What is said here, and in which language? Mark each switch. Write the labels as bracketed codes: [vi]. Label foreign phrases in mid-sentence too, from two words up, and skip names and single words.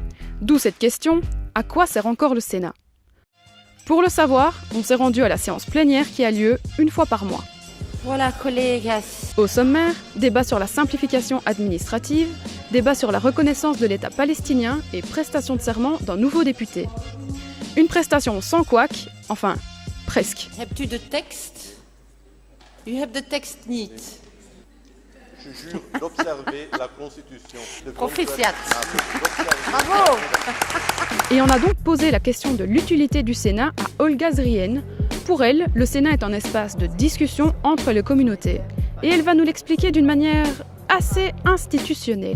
[fr] D'où cette question, à quoi sert encore le Sénat ? Pour le savoir, on s'est rendu à la séance plénière qui a lieu 1 fois par mois. Voilà, collègues. Au sommaire, débat sur la simplification administrative, débat sur la reconnaissance de l'État palestinien et prestation de serment d'un nouveau député. Une prestation sans couac, enfin, presque. [nl] Hebt u de tekst? U hebt de tekst niet. [fr] Je jure d'observer la Constitution. [nl] Proficiat. Bravo. [fr] Et on a donc posé la question de l'utilité du Sénat à Olga Zrien. Pour elle, le Sénat est un espace de discussion entre les communautés. Et elle va nous l'expliquer d'une manière assez institutionnelle.